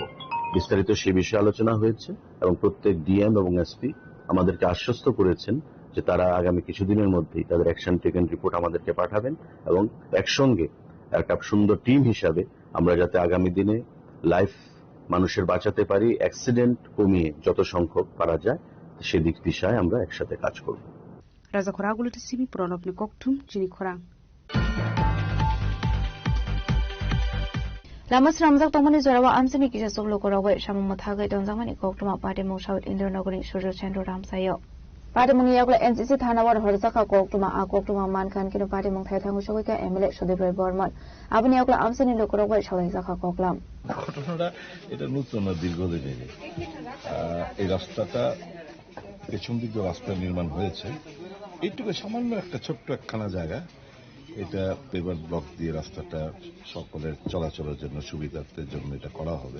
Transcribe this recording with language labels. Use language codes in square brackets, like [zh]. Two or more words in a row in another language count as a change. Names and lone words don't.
[bn] বিস্তারিত সে বিষয়ে আলোচনা হয়েছে এবং প্রত্যেক ডিএম এবং এসপি আমাদেরকে আশ্বস্ত করেছেন যে তারা আগামী কিছুদিনের মধ্যেই তাদের [en] action taken report [bn] আমাদেরকে পাঠাবেন এবং একসঙ্গে একটা সুন্দর টিম হিসাবে আমরা যাতে আগামী দিনে লাইফ মানুষের বাঁচাতে পারি, অ্যাক্সিডেন্ট কমিয়ে যত সংখ্যক পারা যায় সেদিক দিশায় আমরা একসাথে কাজ করব। [trp] রাজা খোরাগুলিতে সিবি প্রণবনি ককঠুম চিনি খোরাং Lamas ramjak tongmani zorawa amsimi kisha soklo korawai samung mathagai dongjangmani koktuma party mo South Indranagarni Suryo Chandra Ramsayo Patimung yakula NCC thanawar horzaka koktuma a koktuma mankan kino patimung thaithangu sogoika MLA Sodibray Borman abuni yakula amsani lokorogwai shalajaka koklam [bn] ঘটনাটা এটা নতুন না দীর্ঘদিনের এই রাস্তাটা পেছন দিক দিয়ে রাস্তা নির্মাণ হয়েছে এইটুকু সামান্য একটা ছোট্ট একখানা জায়গা এটা [en] paper block [bn] দিয়ে রাস্তাটা সকলের চলাচলের জন্য সুবিধার্থের জন্য এটা করা হবে